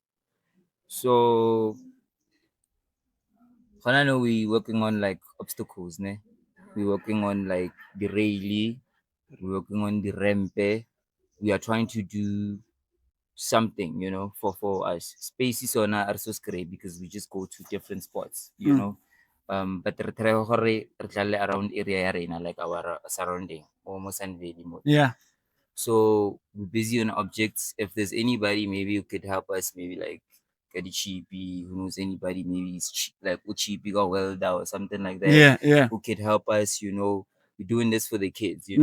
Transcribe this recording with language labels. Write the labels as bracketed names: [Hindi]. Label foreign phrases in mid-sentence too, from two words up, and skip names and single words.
[English] So I know we working on like obstacles, ne? We're working on like the railie, we're working on the rampe. We are trying to do something, you know, for us. Spaces on are so great because we just go to different spots, you know. [Tswana] But re try gore re tlale [English] around area [Tswana] ya rena, [English] like our surrounding, almost and very much. yeah. So we're busy on objects. If there's anybody maybe who could help us, maybe like get a cheapy, who knows anybody, maybe it's like cheapy or welder or something like that. Yeah. Yeah. Who could help us, you know. We're doing this for the kids, you know.